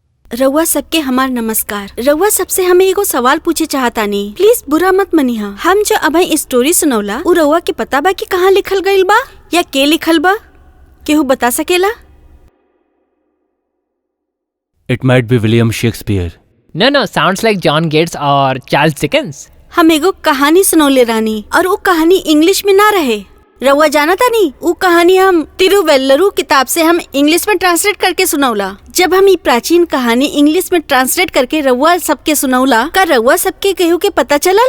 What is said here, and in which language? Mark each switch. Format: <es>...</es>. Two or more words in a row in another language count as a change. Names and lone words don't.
<bho>रउआ सबके हमार नमस्कार। रउआ सबसे हमें एगो सवाल पूछे चाहता नहीं, प्लीज बुरा मत मनिहा। हम जो अब स्टोरी सुनौला उ रउआ के पता बा कि कहाँ लिखल गइल बा या के लिखल बा? केहू बता सकेला?</bho> <en>It might be William Shakespeare. No, sounds like John Gates or Charles Dickens.</en> <bho>हम एगो कहानी सुनौले रानी और वो कहानी इंग्लिश में ना रहे। रउआ जाना था नहीं, वो कहानी हम तिरुवेल्लुरु किताब से हम इंग्लिश में ट्रांसलेट करके सुनौला। जब हम ये प्राचीन कहानी इंग्लिश में ट्रांसलेट करके रउआ सबके सुनौला, का रउआ सबके केहू के पता चलल?</bho>